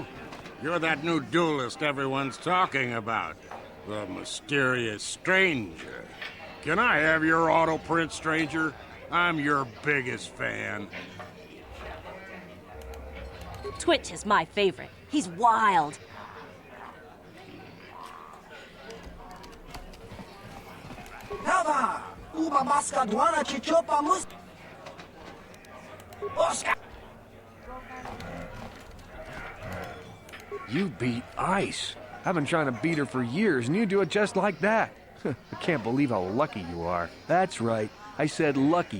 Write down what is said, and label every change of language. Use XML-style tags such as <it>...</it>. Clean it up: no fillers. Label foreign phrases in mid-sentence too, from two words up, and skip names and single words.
<en>You're that new duelist everyone's talking about. The mysterious stranger. Can I have your auto print, stranger? I'm your biggest fan. Twitch is my favorite. He's wild. Helva! Uba maska dwana chichopa mus... Oscar! You beat Ice. I've been trying to beat her for years, and you do it just like that. I can't believe how lucky you are. That's right. I said lucky.</en>